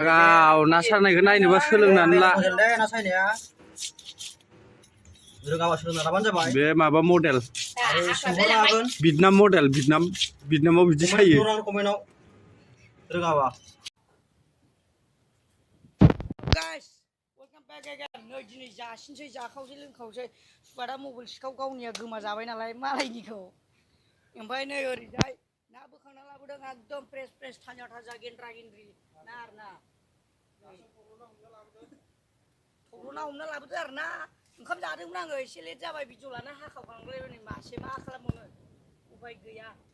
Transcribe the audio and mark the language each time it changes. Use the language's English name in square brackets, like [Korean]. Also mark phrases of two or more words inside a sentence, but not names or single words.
[Bodo] गाव ना सारनायखौ नायनोबा सोलोंनानै ला बे माबा मडेल भियेटनाम मडेल भियेटनामाव बिदि सायो [English] Guys, welcome back again. [Bodo] नै दिनै जासिनसै जाखावसै लोंखावसै सुवादा मबाइल सिखाव गावनिया गोमाजाबाय नालाय मालायनिखौ ओमफ्राय नै ओरैजाय ना बोखांना लाबोदों एकदम [English] fresh fresh [Bodo] थाजा थाजा गेन्द्रा गेन्द्रि ना आरोना थब्ल'ना हमना लाबोदो आरोना ओंखाम जादोंमोन आङो एसे लेट जाबाय भिडिअ लाना हाखावखांबाय नै मासे मा खालामबावनो उफाय गैया